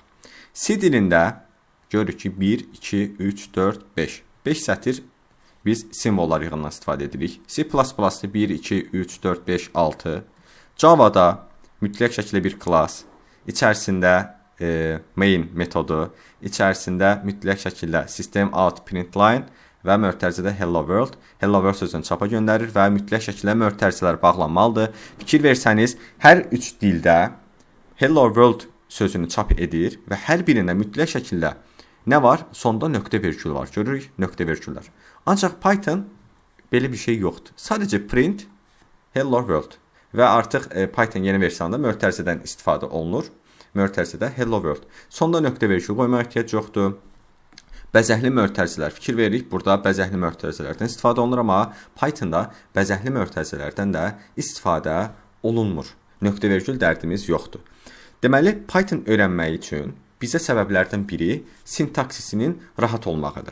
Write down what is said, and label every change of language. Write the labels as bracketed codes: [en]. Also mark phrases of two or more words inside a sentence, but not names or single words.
[az] C dilində görürük ki, 1, 2, 3, 4, 5. 5 sətir biz simvollar yığından istifadə edirik. C++-da 1, 2, 3, 4, 5, 6. Java'da mütləq şəkildə bir class, içərisində main metodu, içərisində mütləq şəkildə [en] system out println [az] və mötərizədə [en] hello world. Hello world [az] sözünü çapa göndərir və mütləq şəkildə mötərizələr bağlanmalıdır. Fikir versəniz, hər üç dildə [en] hello world [az] sözünü çap edir və hər birində mütləq şəkildə nə var? Sonda nöqtə vergül var. Görürük, nöqtə vergüllər. Ancaq Python belə bir şey yoxdur. Sadəcə [en] print hello world [az] və artıq Python yeni versiyonunda mötərizədən istifadə olunur. Mötərizədə [en] hello world. [az] Sonda nöqtə vergül qoymağa ehtiyac yoxdur. Bəzəkli mötərizələr. Fikir veririk, burada bəzəkli mötərizələrdən istifadə olunur, amma Pythonda bəzəkli mötərizələrdən də istifadə olunmur. Nöqtə vergül dərdimiz yoxdur. Deməli, Python öyrənmək üçün bizə səbəblərdən biri sintaksisinin rahat olmağıdır.